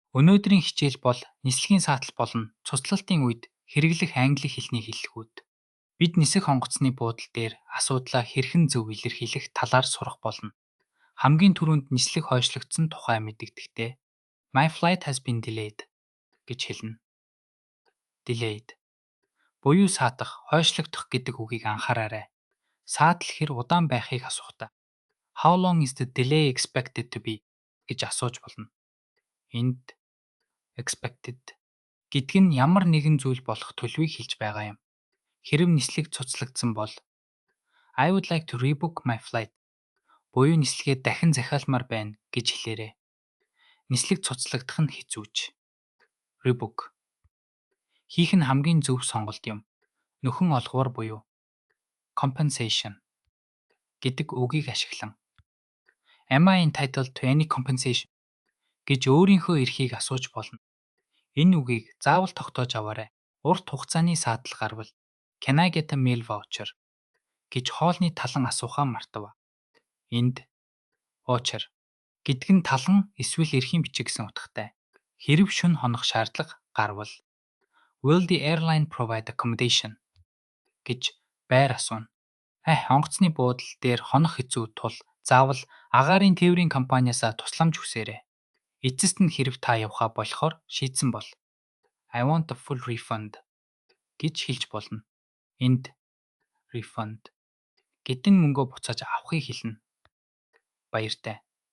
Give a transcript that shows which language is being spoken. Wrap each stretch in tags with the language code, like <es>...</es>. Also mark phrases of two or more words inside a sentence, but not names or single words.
<mn>Өнөөдрийн хичээл бол нислэгийн саатал болон цуцлалтын үед хэрэглэх англи хэлний хэллэгүүд. Бид нисэх онгоцны буудал дээр асуудлаа хэрхэн зөв илэрхийлэх талаар сурах болно. Хамгийн түрүүнд нислэг хойшлогдсон тухай мэдэгдэхдээ</mn> <en>My flight has been delayed</en> <mn>гэж хэлнэ. Delayed буюу саатах, хойшлогдох гэдэг үгийг анхаараарай. Саатал хэр удаан байхыг асухдаа</mn> <en>How long is the delay expected to be</en> <mn>гэж асууж болно. Энд expected гэдэг нь ямар нэгэн зүйл болох төлөвийг хэлж байгаа юм. Хэрэв нислэг цуцлагдсан бол</mn> <en>I would like to rebook my flight</en> <mn>буюу нислэгээ дахин захиалмаар байна гэж хэлээрэй. Нислэг цуцлагдах нь хэцүүч. Rebook хийх нь хамгийн зөв сонголт юм. Нөхөн олгоор буюу compensation гэдэг үгийг ашиглан</mn> <en>Am I entitled to any compensation</en> <mn>гэж өөрийнхөө эрхийг асууж болно. Энэ үгийг заавал тогтоож аваарай. Урт хугацааны саатал гарвал</mn> <en>Can I get a meal voucher</en> <mn>гэж хоолны талан асуухаа мартав. Энд voucher гэдэг нь талан эсвэл эрхийн бичиг гэсэн утгатай. Хэрэв шөнө хонох шаардлага гарвал</mn> <en>Will the airline provide accommodation</en> <mn>гэж байр асууна. Онгоцны буудал дээр хонох хэцүү тул заавал агаарын тээврийн компаниасаа тусламж хүсээрэй. Эцэст нь хэрэв та явхаа болохоор шийдсэн бол</mn> <en>I want a full refund</en> <mn>гэж хэлж болно. Энд refund гэдэг нь мөнгөө буцааж авахыг хэлнэ. Баяртай.</mn>